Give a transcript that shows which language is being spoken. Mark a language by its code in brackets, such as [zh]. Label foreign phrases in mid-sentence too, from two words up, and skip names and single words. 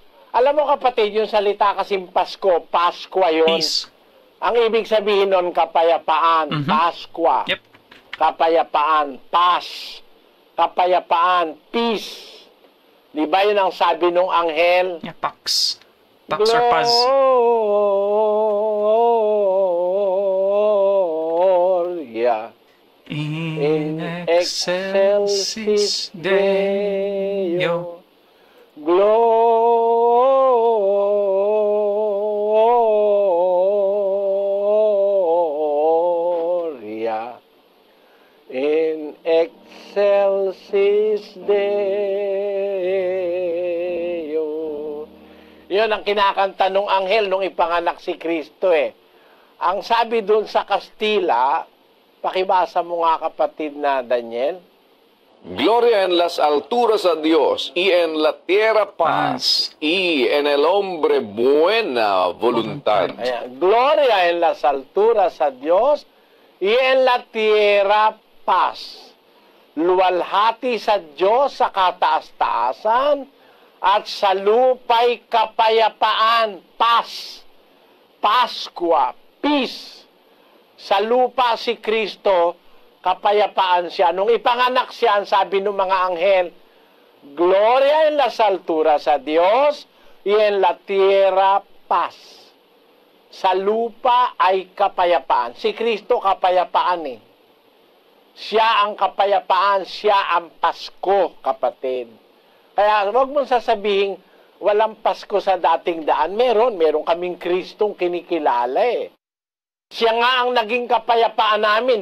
[tl] Alam mo kapatid, yung salita kasing Pasko, Paskwa yun. Peace. Ang ibig sabihin nun, kapayapaan, Paskwa. Yep. Kapayapaan, Pas. Kapayapaan, peace. Di ba yun ang sabi nung anghel? Yeah, Pax. Pax or Paz. [la] Gloria In excelsis Deo. Gloria in excelsis Deo. [tl] Yun ang kinakanta nung anghel nung ipanganak si Kristo eh. Ang sabi dun sa Kastila, pakibasa mo nga kapatid na Daniel. [es] Gloria en las alturas a Dios y en la tierra paz y en el hombre buena voluntad. [tl] Ayan. [es] Gloria en las alturas a Dios y en la tierra paz. [tl] Luwalhati sa Diyos sa kataas-taasan at sa lupa'y kapayapaan. Paz. Paskwa. Peace. Sa lupa si Kristo, kapayapaan siya. Nung ipanganak siya, sabi ng mga anghel, [es] Gloria en las alturas a Dios y en la tierra paz. [tl] Sa lupa ay kapayapaan. Si Kristo kapayapaan eh. Siya ang kapayapaan, siya ang Pasko, kapatid. Kaya huwag mong sasabihin, walang Pasko sa dating daan. Meron kaming Kristong kinikilala eh. Siya nga ang naging kapayapaan namin.